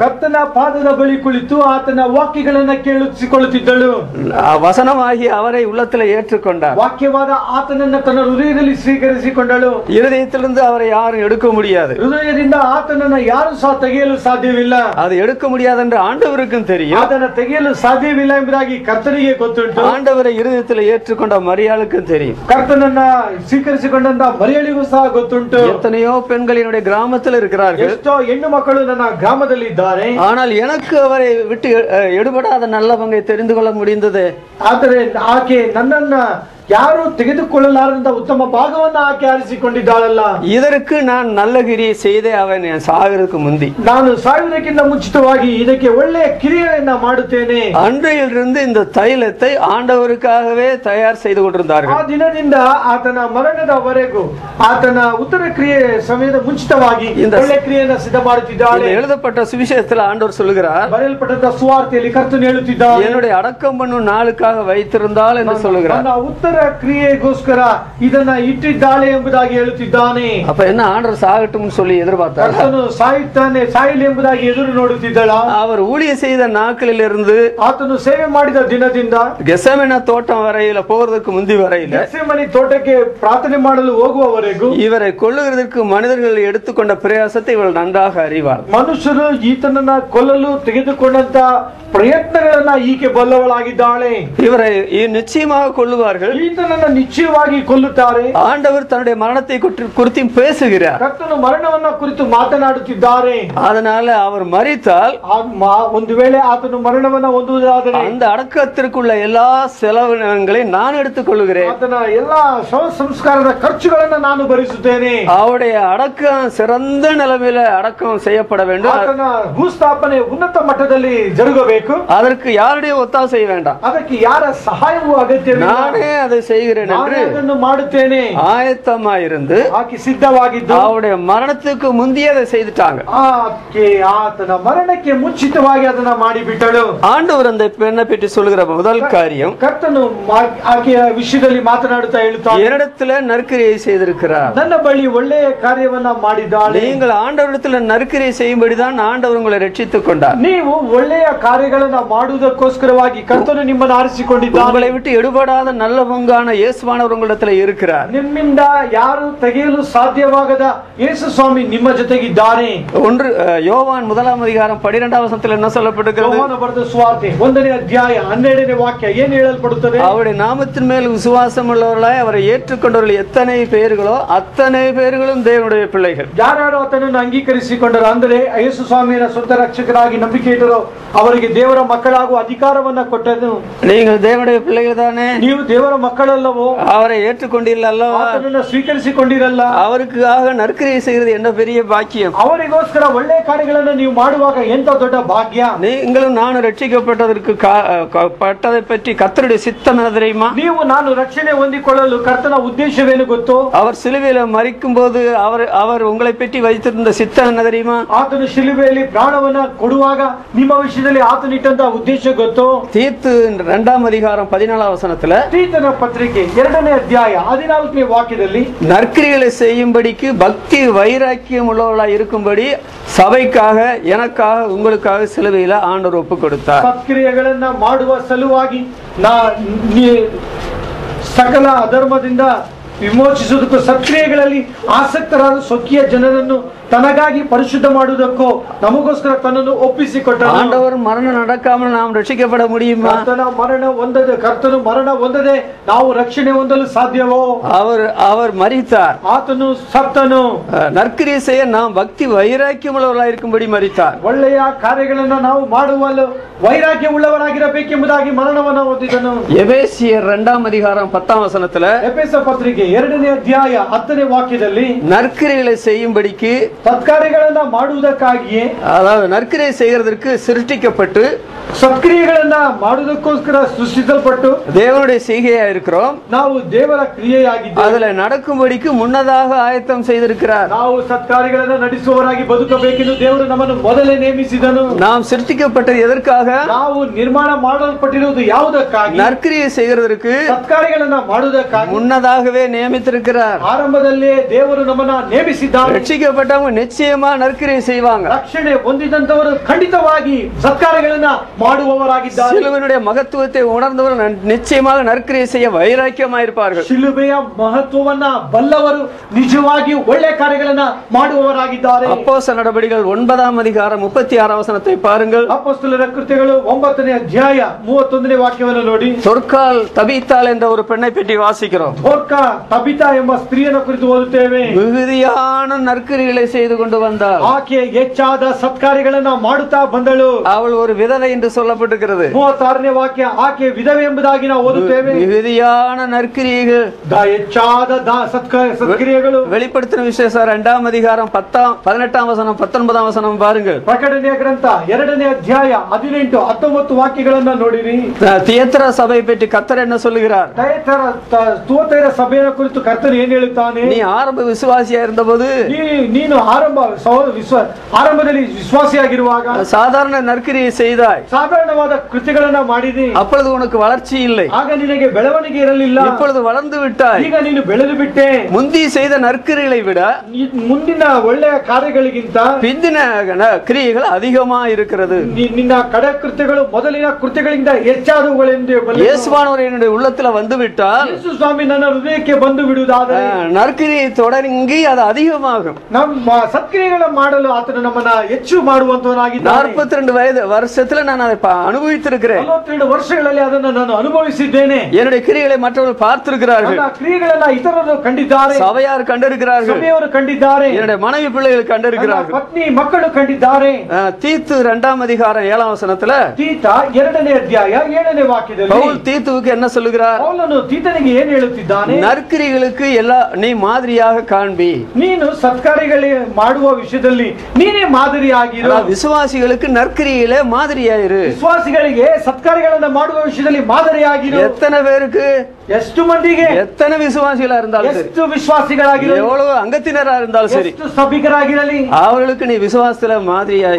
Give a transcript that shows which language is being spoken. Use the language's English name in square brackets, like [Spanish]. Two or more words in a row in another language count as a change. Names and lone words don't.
[Kannada] ಕರ್ತನ ಪಾದದ ಬಳಿ ಕುಳಿತು ಆತನ ವಾಕ್ಯಗಳನ್ನ ಕೇಳಿಸಿಕೊಳ್ಳುತ್ತಿದ್ದಳು. [Tamil] வசனமாகி அவரை உள்ளத்தில் ஏற்றுக்கொண்டார். [Kannada] ವಾಕ್ಯವಾದ ಆತನನ್ನ ತನ್ನ ಹೃದಯದಲ್ಲಿ ಸ್ವೀಕರಿಸಿಕೊಂಡಳು. [Tamil] இருதயத்திலிருந்து அவரை யாரும் எடுக்க முடியாது. [Kannada] ಹೃದಯದಿಂದ ಆತನನ್ನ ಯಾರು ಸಹ ತೆಗೆಯಲು ಸಾಧ್ಯವಿಲ್ಲ. [Tamil] அது எடுக்க முடியாது என்று ஆண்டவருக்கும் தெரியும். [Kannada] ಅದನ್ನ ತೆಗೆಯಲು ಸಾಧ್ಯವಿಲ್ಲ ಎಂಬುದಾಗಿ ಕರ್ತನಿಗೆ ಗೊತ್ತುಂಟು. [Tamil] ஆண்டவரை இருதயத்தில் ஏற்றுக்கொண்ட மரியாளுக்கும் தெரியும். [Kannada] ಕರ್ತನನ್ನ ಸ್ವೀಕರಿಸಿಕೊಂಡಂತ ಮರಿಯಳಿಗೂ ಸಹ ಗೊತ್ತುಂಟು. [Tamil] எத்தனையோ பெண்கள் என்னுடைய கிராமத்தில் இருக்கிறார்கள். [Kannada] ಎಷ್ಟೋ ಹೆಣ್ಣು ಮಕ್ಕಳು ನನ್ನ ಗ್ರಾಮದಲ್ಲಿ ಇದ್ದಾರೆ. [Tamil] ஆனால் எனக்கு அவரை விட்டு எடுபடாத நல்ல பங்கை தெரிந்து கொள்ள முடிந்தது. [Kannada] ಆದರೆ ಆಕೆ ನನ್ನನ್ನ ಯಾರು ತೆಗೆದುಕೊಳ್ಳಲಾರದಂತ ಉತ್ತಮ ಭಾಗವನ್ನ ಆಕೆ ಆರಿಸಿಕೊಂಡಿದ್ದಾಳಲ್ಲ. [Tamil] இதற்கு நான் நல்ல கிரியை செய்தே அவன் சாகிறதுக்கு முந்தி [Kannada] ನಾನು ಸಾಯುವುದಕ್ಕಿಂತ ಮುಂಚಿತವಾಗಿ ಇದಕ್ಕೆ ಒಳ್ಳೆಯ ಕ್ರಿಯೆಯನ್ನ ಮಾಡುತ್ತೇನೆ. [Tamil] அன்றையிலிருந்து இந்த தைலத்தை ஆண்டவருக்காகவே தயார் செய்து கொண்டிருந்தார்கள். [Kannada] ಆ ದಿನದಿಂದ ಆತನ ಮರಣದವರೆಗೂ ಆತನ ಉತ್ತರ ಕ್ರಿಯೆ ಸಮಯದ ಮುಂಚಿತವಾಗಿ ಒಳ್ಳೆಯ ಕ್ರಿಯೆಯನ್ನ ಸಿದ್ಧ ಮಾಡುತ್ತಿದ್ದಾಳೆ. [Tamil] எழுதப்பட்ட சுவிசேஷத்தில் ஆண்டவர் சொல்லுகிறார், [Kannada] ಬರೆಯಲ್ಪಟ್ಟ ಸುವಾರ್ತೆಯಲ್ಲಿ ಕರ್ತನು ಹೇಳುತ್ತಿದ್ದಾನೆ, [Tamil] என்னுடைய அடக்கம் பண்ணும் நாளுக்காக வைத்திருந்தால் என்று சொல்லுகிறார். [Kannada] ನನ್ನ ಉತ್ತರ ಕ್ರಿಯೆಗೋಸ್ಕರ ಇದನ್ನ ಇಟ್ಟಿದ್ದಾಳೆ ಎಂಬುದಾಗಿ ಹೇಳುತ್ತಿದ್ದಾನೆ. [Tamil] அப்ப என்ன ஆண்டவர் சாகட்டும் சொல்லி எதிர்பார்த்தார்? [Kannada] ಕರ್ತನು ಸಾಯುತ್ತಾನೆ, ಸಾಯಲಿ ಎಂಬುದಾಗಿ ಎದುರು ನೋಡುತ್ತಿದ್ದಳ. [Tamil] அவர் ஊழியம் செய்த நாட்களில் இருந்து [Kannada] ಆತನು ಸೇವೆ ಮಾಡಿದ ದಿನದಿಂದ [Tamil] கெசமேனே தோட்டம் வரையில போறதுக்கு முந்தி வரையில [Kannada] ಗೆತ್ಸೆಮನೆ ತೋಟಕ್ಕೆ ಪ್ರಾರ್ಥನೆ ಮಾಡಲು ಹೋಗುವವರೆಗೂ [Tamil] இவரை கொல்லுகிறதற்கு மனிதர்கள் எடுத்துக்கொண்ட பிரயாசத்தை இவள் நன்றாக அறிவார். [Kannada] ಮನುಷ್ಯರು ಈತನನ್ನ ಕೊಲ್ಲಲು ತೆಗೆದುಕೊಂಡಂತ ಪ್ರಯತ್ನಗಳನ್ನ ಈಕೆ ಬಲ್ಲವಳಾಗಿದ್ದಾಳೆ. [Tamil] இவரை நிச்சயமாக கொல்லுவார்கள். [Kannada] ಈತನನ್ನ ನಿಶ್ಚಯವಾಗಿ ಕೊಲ್ಲುತ್ತಾರೆ. [Tamil] ஆண்டவர் தன்னுடைய மரணத்தை குறித்து பேசுகிறார். [Kannada] ಕರ್ತನು ಮರಣವನ್ನ ಕುರಿತು ಮಾತನಾಡುತ್ತಿದ್ದಾರೆ. [Tamil] அதனால அவர் மரித்தால் [Kannada] ಒಂದು ವೇಳೆ ಆತನು ಮರಣವನ್ನ ಹೊಂದುವುದಾದರೆ [Tamil] அந்த அடக்கத்திற்குள்ள எல்லா செலவினங்களை நான் எடுத்துக்கொள்கிறேன். [Kannada] ಆತನ ಎಲ್ಲಾ ಶವ ಸಂಸ್ಕಾರದ ಖರ್ಚುಗಳನ್ನ ನಾನು ಭರಿಸುತ್ತೇನೆ. [Tamil] அவருடைய அடக்கம் சிறந்த நிலைமையில அடக்கம் செய்யப்பட வேண்டும். [Kannada] ಆತನ ಭೂಸ್ಥಾಪನೆ ಉನ್ನತ ಮಟ್ಟದಲ್ಲಿ ಜರುಗಬೇಕು. [Tamil] அதற்கு யாருடைய ஒத்தாசை வேண்டாம். [Kannada] ಅದಕ್ಕೆ ಯಾರ ಸಹಾಯವೂ ಅಗತ್ಯವಿಲ್ಲ. [Tamil] நானே அதை செய்கிறேன் என்று [Kannada] ಅದನ್ನು ಮಾಡುತ್ತೇನೆ [Tamil] ஆயத்தமாயிருந்து [Kannada] ಆಕೆ ಸಿದ್ಧವಾಗಿದ್ದು [Tamil] அவருடைய மரணத்துக்கு முந்தைய அதை செய்துட்டாங்க. [Kannada] ಆತನ ಮರಣಕ್ಕೆ ಮುಂಚಿತವಾಗಿ ಅದನ್ನ ಮಾಡಿಬಿಟ್ಟಳು. [Tamil] ஆண்டவர் அந்த பெண்ணை பற்றி சொல்லுகிற முதல் காரியம், [Kannada] ಕರ್ತನು ಆಕೆಯ ವಿಷಯದಲ್ಲಿ ಮಾತನಾಡುತ್ತಾ ಹೇಳುತ್ತಾನೆ, [Tamil] என்னிடத்துல நற்கிரியை செய்திருக்கிறார். [Kannada] ನನ್ನ ಬಳಿ ಒಳ್ಳೆಯ ಕಾರ್ಯವನ್ನ ಮಾಡಿದ್ದಾಳೆ. [Tamil] நீங்கள் ஆண்டவரிடத்துல நற்கிரியை செய்யும்படிதான் ஆண்டவர் உங்களை ரட்சித்துக் கொண்டார். [Kannada] ನೀವು ಒಳ್ಳೆಯ ಕಾರ್ಯಗಳನ್ನ ಮಾಡುವುದಕ್ಕೋಸ್ಕರವಾಗಿ ಕರ್ತನು ನಿಮ್ಮನ್ನು ಆರಿಸಿಕೊಂಡಿದ್ದಾನೆ. [Tamil] உங்களை விட்டு எடுபடாத நல்ல பங்கான இயேசுவானவர் உங்களிடத்துல இருக்கிறார். [Kannada] ನಿಮ್ಮಿಂದ ಯಾರು ತೆಗೆಯಲು ಸಾಧ್ಯವಾಗದ ಯೇಸು ಸ್ವಾಮಿ ನಿಮ್ಮ ಜೊತೆಗಿದ್ದಾರೆ. [Tamil] யோவான் 1ஆம் அதிகாரம் 12ஆம் வசனத்தில் என்ன சொல்லப்பட்டிருக்கிறது? [Kannada] யோவாನ ಬರೆದ ಸುವಾರ್ತೆ 1ನೇ ಅಧ್ಯಾಯ 12ನೇ ವಾಕ್ಯ ಏನು ಹೇಳಲ್ಪಡುತ್ತದೆ? [Tamil] அவருடைய நாமத்தின் மேல் விசுவாசம் உள்ளவர்களாய் அவரை ஏற்றுக்கொண்டவர்கள் எத்தனை பேர்களோ அத்தனை பேர்களும் தேவனுடைய பிள்ளைகள். [Kannada] ಯಾರು ಆತನನ್ನು ಅಂಗೀಕರಿಸಿಕೊಂಡರು ಅಂದರೆ ಯೇಸು ಸ್ವಾಮಿಯ ಸ್ವಂತ ರಕ್ಷಕರಾಗಿ ನಂಬಿಕೆ ಇಟ್ಟರು ಅವರಿಗೆ ದೇವರ ಮಕ್ಕಳಾಗುವ ಅಧಿಕಾರವನ್ನ ಕೊಟ್ಟನು. [Tamil] நீங்கள் தேவனுடைய பிள்ளைகள் தானே? [Kannada] ನೀವು ದೇವರ ಮಕ್ಕಳಲ್ಲವೋ? [Tamil] அவரை ஏற்றுக்கொண்டிಲ್ಲ அல்லவா? [Kannada] ಆತನನ್ನು ಸ್ವೀಕರಿಸಿಕೊಂಡಿರಲ್ಲ? [Tamil] அவருக்காக நற்கிரியை செய்கிறது என்ன பெரிய பாக்கியம். [Kannada] ಅವರಿಗೋಸ್ಕರ ಒಳ್ಳೆಯ ಕಾರ್ಯಗಳನ್ನು ನೀವು ಮಾಡುವಾಗ ಎಂತ ದೊಡ್ಡ ಭಾಗ್ಯ. [Tamil] நீங்களும் நானும் ரட்சிக்கப்பட்டதற்கு பட்டதை பற்றி கர்த்தருடைய சித்தம் என்ன தெரியுமா? [Kannada] ನೀವು ನಾನು ರಕ್ಷಣೆ ಹೊಂದಿಕೊಳ್ಳಲು ಕರ್ತನ ಉದ್ದೇಶವೇನು ಗೊತ್ತು? [Tamil] அவர் சிலுவையில மரிக்கும் போது அவர் உங்களை பற்றி வைத்திருந்த சித்தம் என்ன தெரியுமா? [Kannada] ಆತನು ಶಿಲುಬೆಯಲ್ಲಿ ಪ್ರಾಣವನ್ನ ಕೊಡುವಾಗ ನಿಮ್ಮ ವಿಷಯದಲ್ಲಿ ಆತನಿಟ್ಟಂತ ಉದ್ದೇಶ ಗೊತ್ತು? [Tamil] தீத்து 2ஆம் அதிகாரம் 14ஆம் வசனத்துல [Kannada] தீತನ ಪತ್ರಿಕೆ 2ನೇ ಅಧ್ಯಾಯ 14ನೇ ವಾಕ್ಯದಲ್ಲಿ [Tamil] நற்கிரிகளை செய்யும்படிக்கு பக்தி வைராக்கியம் உள்ளவர்களாய் இருக்கும்படி சபைக்காக எனக்காக உங்களுக்காக சிலுவையில ஆண்டவர் ஒப்பு கொடுத்தார். [Kannada] ಸತ್ಕ್ರಿಯೆಗಳನ್ನ ಮಾಡುವ ಸಲುವಾಗಿ ಸಕಲ ಅಧರ್ಮದಿಂದ ವಿಮೋಚಿಸುವುದಕ್ಕೂ ಸತ್ಕ್ರಿಯೆಗಳಲ್ಲಿ ಆಸಕ್ತರಾದ ಸ್ವಕೀಯ ಜನರನ್ನು ತನಗಾಗಿ ಪರಿಶುದ್ಧ ಮಾಡುವುದಕ್ಕೋ ನಮಗೋಸ್ಕರ ತನ್ನನ್ನು ಒಪ್ಪಿಸಿಕೊಟ್ಟನು. [Tamil] ஆண்டவர் மரணம் நடக்காமல் நாம் ரட்சிக்கப்பட முடியுமா? [Kannada] ಕರ್ತನು ಮರಣ ಹೊಂದದೆ ನಾವು ರಕ್ಷಣೆ ಹೊಂದಲು ಸಾಧ್ಯವೋ? [Tamil] அவர் மரித்தார், [Kannada] ಆತನು ಸತ್ತನು. [Tamil] நற்கிரியை செய்ய நாம் பக்தி வைராக்கியம் உள்ளவர்களாக இருக்கும்படி மரித்தார். [Kannada] ಒಳ್ಳೆಯ ಕಾರ್ಯಗಳನ್ನ ನಾವು ಮಾಡುವಲು ವೈರಾಗ್ಯ ಉಳ್ಳವರಾಗಿರಬೇಕೆಂಬುದಾಗಿ ಮರಣವನ್ನು ಹೊಂದಿದನು. [Tamil] எபேசியர் 2ஆம் அதிகாரம் 10ஆம் வசனத்துல [Kannada] ಎಫೆಸ ಪತ್ರಿಕೆ 2ನೇ ಅಧ್ಯಾಯ 10ನೇ ವಾಕ್ಯದಲ್ಲಿ [Tamil] நற்கிரிகளை செய்யும்படிக்கு, [Kannada] ಸತ್ಕಾರ್ಯಗಳನ್ನ ಮಾಡುವುದಕ್ಕಾಗಿಯೇ, [Tamil] அதாவது நற்கிரியை செய்கிறதற்கு சிருஷ்டிக்கப்பட்டு [Kannada] ಸತ್ಕ್ರಿಯೆಗಳನ್ನ ಮಾಡುವುದಕ್ಕೋಸ್ಕರ ಸೃಷ್ಟಿಸಲ್ಪಟ್ಟು [Tamil] தேவனுடைய செய்கையா இருக்கிறோம். [Kannada] ನಾವು ದೇವರ ಕ್ರಿಯೆಯಾಗಿದ್ದೇವೆ. [Tamil] அதுல நடக்கும்படிக்கு முன்னதாக ஆயத்தம் செய்திருக்கிறார். [Kannada] ನಾವು ಸತ್ಕಾರ್ಯಗಳನ್ನ ನಡೆಸುವವರಾಗಿ ಬದುಕಬೇಕೆಂದು ದೇವರು ನಮ್ಮನ್ನು ಮೊದಲೇ ನೇಮಿಸಿದನು. [Tamil] நாம் சிருஷ்டிக்கப்பட்டது எதற்காக? [Kannada] ನಾವು ನಿರ್ಮಾಣ ಮಾಡಲ್ಪಟ್ಟಿರುವುದು ಯಾವುದಕ್ಕಾಗಿ? [Tamil] நற்கிரியை செய்கிறதற்கு [Kannada] ಸತ್ಕಾರ್ಯಗಳನ್ನ ಮಾಡುವುದಕ್ಕಾಗಿ [Tamil] முன்னதாகவே நியமித்திருக்கிறார். [Kannada] ಆರಂಭದಲ್ಲೇ ದೇವರು ನಮ್ಮನ್ನ ನೇಮಿಸಿದ್ದಾನೆ. [Tamil] ரட்சிக்கப்பட்டவங்க நிச்சயமா நற்கிரியை செய்வாங்க. [Kannada] ರಕ್ಷಣೆ ಹೊಂದಿದಂತವರು ಖಂಡಿತವಾಗಿ ಸತ್ಕಾರ್ಯಗಳನ್ನ ಮಾಡುವವರಾಗಿದ್ದಾರೆ. [Tamil] சிலுவையினுடைய மகத்துவத்தை உணர்ந்தவர்கள் நிச்சயமாக நற்கிரியை செய்ய வைராக்கியமாயிருப்பார்கள். [Kannada] ಶಿಲುಬೆಯ ಮಹತ್ವವನ್ನ ಬಲ್ಲವರು ನಿಜವಾಗಿ ಒಳ್ಳೆ ಕಾರ್ಯಗಳನ್ನ ಮಾಡುವವರಾಗಿದ್ದಾರೆ. [Tamil] அப்போஸ்தலர் நடபடிகள் 9ஆம் அதிகாரம் 36ஆம் வசனத்தை பாருங்கள். [Kannada] ಅಪೊಸ್ತಲರ ಕೃತ್ಯಗಳು 9ನೇ ಅಧ್ಯಾಯ 31ನೇ ವಾಕ್ಯವನ್ನು ನೋಡಿ. [Tamil] சொற்கால் தபித்தாள் என்ற ஒரு பெண்ணை பற்றி வாசிக்கிறோம். [Kannada] ದೋರ್ಕಾ ತಬಿತಾ ಎಂಬ ಸ್ತ್ರೀಯನ್ನು ಕುರಿತು ಓದುತ್ತೇವೆ. [Tamil] மிகுதியான நற்கிரிகளை செய்து கொண்டு வந்தாள். [Kannada] ಆಕೆ ಹೆಚ್ಚಾದ ಸತ್ಕಾರ್ಯಗಳನ್ನ ಮಾಡುತ್ತಾ ಬಂದಳು. [Tamil] அவள் ஒரு விதவை என்று சொல்லப்பட்டிருக்கிறது. [Kannada] 36ನೇ ವಾಕ್ಯ, ಆಕೆ ವಿಧವೆ ಎಂಬುದಾಗಿ ನಾವು ಓದುತ್ತೇವೆ. [Tamil] மிகுதியான நற்கிரியைகள், [Kannada] ಹೆಚ್ಚಾದ ಸತ್ಕ್ರಿಯೆಗಳು. [Tamil] வெளிப்படுத்தின விசேஷம் 2ஆம் அதிகாரம் 18ஆம் வசனம் 19ஆம் வசனம் பாருங்கள். [Kannada] ಪ್ರಕಟಣೆಯ ಗ್ರಂಥ 2ನೇ ಅಧ್ಯಾಯ 18, 19 ವಾಕ್ಯಗಳನ್ನ ನೋಡಿರಿ. [Tamil] தியேத்திரா சபை பற்றி கர்த்தர் என்ன சொல்லுகிறார்? [Kannada] ತುವತೈರ ಸಭೆಯ ಕುರಿತು ಕರ್ತನು ಏನು ಹೇಳುತ್ತಾನೆ? [Tamil] நீ ஆரம்ப விசுவாசியா இருந்தபோது, [Kannada] ನೀನು ಆರಂಭದಲ್ಲಿ ವಿಶ್ವಾಸಿಯಾಗಿರುವಾಗ [Tamil] சாதாரண நற்கிரியை செய்தாய், [Kannada] ಸಾಧಾರಣವಾದ ಕೃತ್ಯಗಳನ್ನ ಮಾಡಿದಿ. [Tamil] அப்பொழுது உனக்கு வளர்ச்சி இல்லை. [Kannada] ಆಗ ನಿನಗೆ ಬೆಳವಣಿಗೆ ಇರಲಿಲ್ಲ. [Tamil] இப்பொழுது வளர்ந்து விட்டாய். [Kannada] ಈಗ ನೀನು ಬೆಳೆದು ಬಿಟ್ಟೆ. [Tamil] முந்தி செய்த நற்கிரிகளை விட [Kannada] ಮುಂದಿನ ಒಳ್ಳೆಯ ಕಾರ್ಯಗಳಿಗಿಂತ [Tamil] பிந்தின கிரியைகள் அதிகமா இருக்கிறது. [Kannada] ನಿನ್ನ ಕಡೆ ಕೃತ್ಯಗಳು ಮೊದಲಿನ ಕೃತ್ಯಗಳಿಂದ ಹೆಚ್ಚಾದವುಗಳೆಂದು [Tamil] இயேசுவானவர் என்னுடைய உள்ளத்துல வந்து விட்டால், [Kannada] ಯೇಸು ಸ್ವಾಮಿ ನನ್ನ ಹೃದಯಕ್ಕೆ ಬಂದು ಬಿಡುವುದಾದರೆ [Tamil] நற்கிரியை தொடங்கி அது அதிகமாகும். [Kannada] ನಮ್ಮ ಸತ್ಕ್ರಿಯೆಗಳ ಮಾಡಲು ಆತನು ನಮ್ಮನ್ನ ಹೆಚ್ಚು ಮಾಡುವಂತವನಾಗಿದ್ದಾನೆ. [Tamil] 42 வருஷத்துல நான் அதை அனுபவித்திருக்கிறேன். [Kannada] 42 ವರ್ಷಗಳಲ್ಲಿ ಅದನ್ನು ನಾನು ಅನುಭವಿಸಿದ್ದೇನೆ. [Tamil] என்னுடைய கிரியைகளை மற்றவர்கள் பார்த்திருக்கிறார்கள். [Kannada] ನನ್ನ ಕ್ರಿಯೆಗಳನ್ನ ಇತರರು ಕಂಡಿದ್ದಾರೆ. [Tamil] சபையார் கண்டிருக்கிறார்கள். [Kannada] ಸಭೆಯವರು ಕಂಡಿದ್ದಾರೆ. [Tamil] என்னுடைய மனைவி பிள்ளைகள் கண்டிருக்கிறார்கள். [Kannada] ಪತ್ನಿ ಮಕ್ಕಳು ಕಂಡಿದ್ದಾರೆ. [Tamil] தீத்து 2ஆம் அதிகாரம் 7ஆம் வசனத்துல, [Kannada] ತೀತ 2ನೇ ಅಧ್ಯಾಯ 7ನೇ ವಾಕ್ಯದಲ್ಲಿ [Tamil] பவுல் தீத்துவுக்கு என்ன சொல்லுகிறார்? [Kannada] ಪೌಲನು ತೀತನಿಗೆ ಏನು ಹೇಳುತ್ತಿದ್ದಾನೆ? [Tamil] நற்கிரிகளுக்கு நீ மாதிரியாக காண்பி. [Kannada] ನೀನು ಸತ್ಕಾರ್ಯಗಳು ಮಾಡುವ ವಿಷಯದಲ್ಲಿ ನೀನೇ ಮಾದರಿಯಾಗಿರು. [Tamil] விசுவாசிகளுக்கு நற்கிரியிலே மாதிரியாயிரு. [Kannada] ವಿಶ್ವಾಸಿಗಳಿಗೆ ಸತ್ಕಾರ್ಯಗಳನ್ನು ಮಾಡುವ ವಿಷಯದಲ್ಲಿ ಮಾದರಿಯಾಗಿರು. [Tamil] எத்தனை பேருக்கு, [Kannada] ಎಷ್ಟು ಮಂದಿಗೆ, [Tamil] எத்தனை விசுவாசிகளா இருந்தாலும் சரி, [Kannada] ಎಷ್ಟು ವಿಶ್ವಾಸಿಗಳಾಗಿರಲಿ, [Tamil] எவ்வளவு அங்கத்தினரா இருந்தாலும் சரி, [Kannada] ಎಷ್ಟು ಸಭಿಕರಾಗಿರಲಿ, [Tamil] அவர்களுக்கு நீ விசுவாசத்துல மாதிரியாயிரு.